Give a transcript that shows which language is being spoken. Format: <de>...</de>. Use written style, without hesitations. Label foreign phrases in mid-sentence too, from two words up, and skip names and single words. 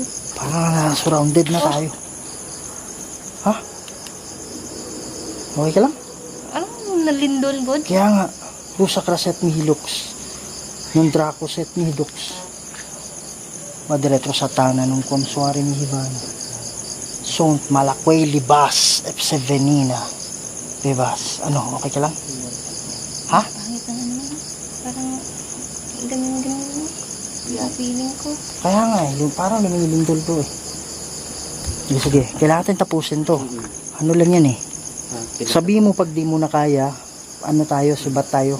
<tl>Parang surrounded na tayo. Ha? Okay ka lang? Anong nalindol, God? Kaya nga, Rusa Kraset Mihilux. Yung Draco Set Mihilux. madiretro sa tanan ng kumsuari ni Hivan. Sont malakway libas, epsevenina. Bebas. Ano, okay ka lang? Ha? Pangit ang ano. Parang ganun-ganun mo. Yung feeling ko. Kaya nga, yung parang lumilindol to eh. Sige, kailangan natin tapusin to. Ano lang yan eh. Sabihin mo pag di mo na kaya, ano tayo, subat tayo.</tl>